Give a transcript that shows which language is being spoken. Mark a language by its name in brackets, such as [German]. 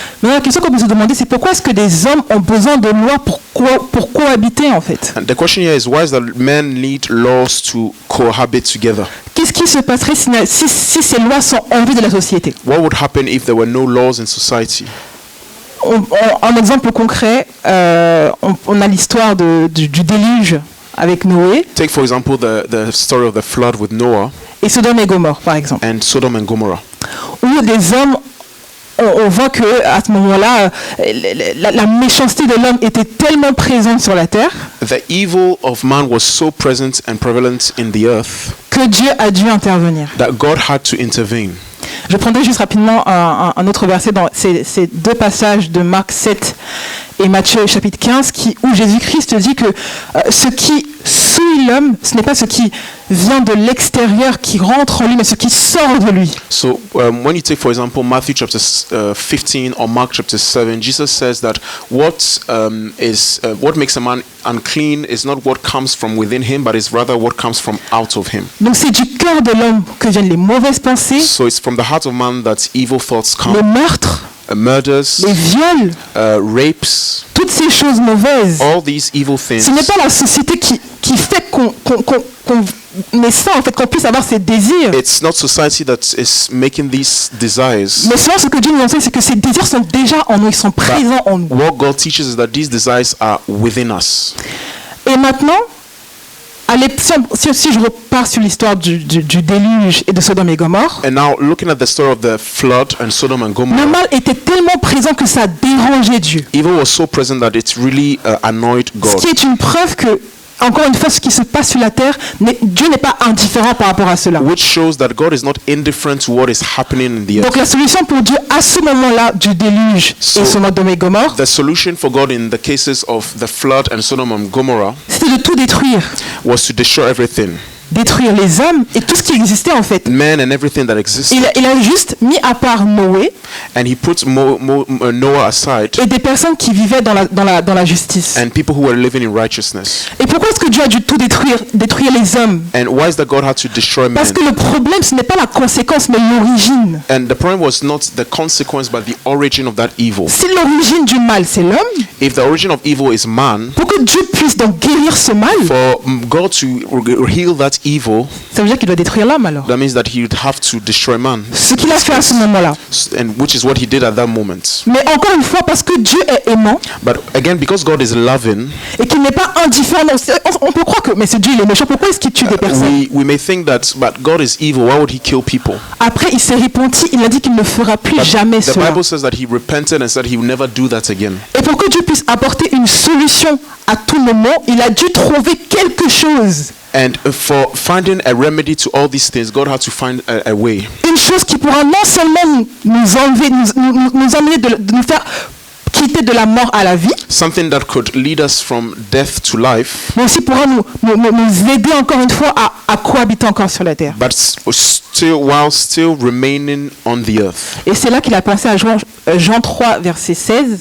[French] Mais la question qu'on peut se demander, c'est pourquoi est-ce que des hommes ont besoin de lois pour cohabiter en fait? [English] And the question here is, why is that men need laws to cohabit together? [French] Qu'est-ce qui se passerait si ces lois sont en vue de la société? [English] What would happen if there were no laws in society? [French] En exemple concret, on a l'histoire du déluge avec Noé. [English] Take for example the story of the flood with Noah. [French] Et Sodome et Gomorrhe, par exemple. [English] And Sodom and Gomorrah. [French] Où des hommes, on voit que à ce moment-là, la méchanceté de l'homme était tellement présente sur la terre. [English] The evil of man was so present and prevalent in the earth. [French] Que Dieu a dû intervenir. [English] That God had to intervene. [French] Je prendrai juste rapidement un autre verset dans ces deux passages de Marc 7 et Matthieu chapitre 15 où Jésus-Christ dit que ceux qui souille l'homme, ce n'est pas ce qui vient de l'extérieur qui rentre en lui, mais ce qui sort de lui. [English] So when you take, for example, Matthew chapter 15 or Mark chapter 7, Jesus says that what makes a man unclean is not what comes from within him, but is rather what comes from out of him. [French] Donc c'est du cœur de l'homme que viennent les mauvaises pensées, [English] So it's from the heart of man that evil thoughts [French] le [English] come, [French] meurtre, [English] murders, [French] les viols, [English] rapes, [French] toutes ces choses mauvaises. [English] all these evil things. [French] Ce n'est pas la société qui fait qu'on est ça, en fait, qu'on puisse avoir ces désirs. [English] It's not society that is making these desires. [French] Mais souvent, ce que Dieu nous enseigne, c'est que ces désirs sont déjà en nous, ils sont présents en nous. [English] What God teaches is that these desires are within us. [French] Et maintenant, si je repars sur l'histoire du déluge et de Sodome et Gomorrhe, [English] And now, looking at the story of the flood and Sodom and [French] le [English] Gomorrah, [French] mal était tellement présent que ça dérangeait Dieu. [English] evil was so present that it really annoyed [French] Ce [English] God. [French] qui est une preuve que, encore une fois, ce qui se passe sur la terre, Dieu n'est pas indifférent par rapport à cela. [English] Which shows that God is not indifferent to what is happening in the earth. [French] Donc la solution pour Dieu à ce moment-là du déluge [English] So, [French] et Sodome et Gomorrhe, [English] The solution for God in the cases of the flood and Sodom and Gomorrah [French] c'était de tout détruire. [English] was to destroy everything, [French] Détruire les hommes et tout ce qui existait en fait. [English] men and everything that existed. [French] Il a juste mis à part Noé [English] And he put Noah aside [French] et des personnes qui vivaient dans la justice. [English] and people who were living in righteousness. [French] Et pourquoi est-ce que Dieu a dû tout détruire les hommes? [English] And why is that God had to destroy [French] Parce [English] men? [French] que le problème, ce n'est pas la conséquence, mais l'origine. [English] And the problem was not the consequence, but the origin of that evil. [French] Si l'origine du mal, c'est l'homme, [English] If the origin of evil is man, [French] pour que Dieu puisse donc guérir ce mal, [English] for God to heal that evil, [French] ça veut dire qu'il doit détruire l'homme alors. [English] that means that he would have to destroy man. [French] Ce qu'il a fait à ce moment-là. [English] And which is what he did at that moment. [French] Mais encore une fois, parce que Dieu est aimant [English] But again, because God is loving, [French] et qu'il n'est pas indifférent, on peut croire que mais ce Dieu il est méchant, pourquoi est-ce qu'il tue des personnes? [English] we may think that, but God is evil. Why would he kill people? [French] Après, il s'est repenti, il a dit qu'il ne fera plus jamais [English] The [French] cela. [English] Bible says that he repented and said he will never do that again. [French] Et pour que Dieu puisse apporter une solution à tout moment, il a dû trouver quelque chose. [English] And for finding a remedy to all these things, God had to find a way. [French] Une chose qui pourra non seulement nous enlever, nous emmener de nous faire quitter de la mort à la vie, [English] Something that could lead us from death to life, [French] mais aussi pourra nous aider encore une fois à cohabiter encore sur la terre. [English] but while still remaining on the earth. [French] Et c'est là qu'il a pensé à Jean 3, verset 16.